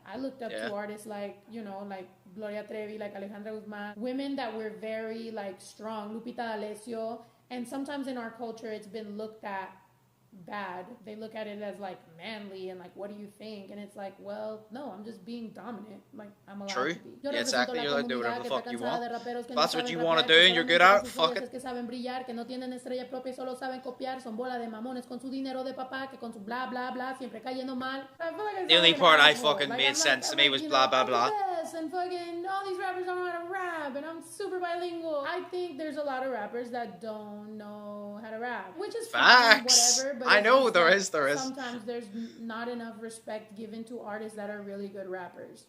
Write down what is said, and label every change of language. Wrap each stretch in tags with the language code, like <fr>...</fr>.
<en>I looked up to artists like, you know, like Gloria Trevi, like Alejandra Guzman, women that were very like strong, Lupita D'Alessio, and sometimes in our culture it's been looked at bad. They look at it as like manly and like, what do you think? And it's like, well, no, I'm just being dominant. Like, I'm allowed to be. Yeah, exactly. You're allowed to do whatever the fuck you want. If that's what you want to do and you're good at it, fuck it.</en> <es>Que saben brillar, que no tienen estrella propia y solo saben copiar, son bola de mamones con su dinero de papá, que con su bla bla bla, siempre cayendo mal.</es> <en>The only part I fucking made sense to me was blah blah blah. And fucking all these rappers don't know how to rap, and I'm super bilingual. I think there's a lot of rappers that don't know how to rap, which is facts. Fine, whatever. But I know there is. Sometimes there's not enough respect given to artists that are really good rappers.</en>